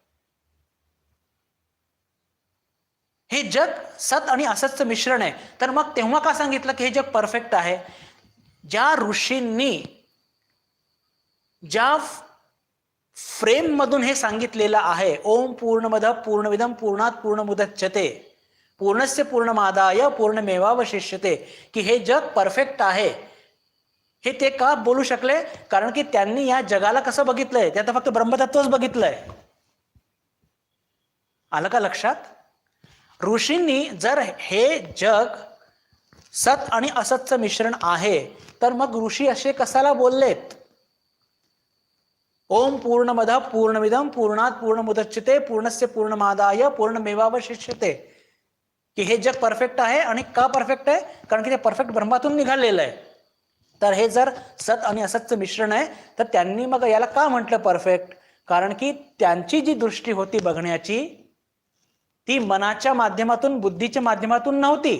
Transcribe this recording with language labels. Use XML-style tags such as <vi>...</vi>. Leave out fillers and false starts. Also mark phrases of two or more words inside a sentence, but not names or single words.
<mr>हे जग सत आणि असतचं मिश्रण आहे. तर मग तेव्हा का सांगितलं की हे जग परफेक्ट आहे? ज्या ऋषींनी ज्या फ्रेम मधून हे सांगितलेलं आहे,</mr> <sa>ओम पूर्णमद पूर्णमिदं पूर्णात पूर्णमुदच्यते पूर्णस्य पूर्णमादाय पूर्णमेवावशिष्यते,</sa> <mr>की हे जग परफेक्ट आहे, हे ते का बोलू शकले? कारण की त्यांनी या जगाला कसं बघितलंय? ते आता फक्त ब्रह्मतत्वच बघितलंय. आलं का लक्षात? ऋषींनी जर हे जग सत आणि असतचं मिश्रण आहे, तर मग ऋषी असे कशाला बोललेत?</mr> <sa>ओम पूर्णमद पूर्णमिदं पूर्णात पूर्णमुदच्यते पूर्णस्य पूर्णमादाय पूर्णमेवावशिष्यते,</sa> <mr>की हे जग परफेक्ट आहे. आणि का परफेक्ट आहे? कारण की ते परफेक्ट ब्रह्मातून निघालेलं आहे. तर हे जर सत आणि असतचं मिश्रण आहे, तर त्यांनी मग याला का म्हटलं परफेक्ट? कारण की त्यांची जी दृष्टी होती बघण्याची, ती मनाच्या माध्यमातून, बुद्धीच्या माध्यमातून नव्हती.</mr>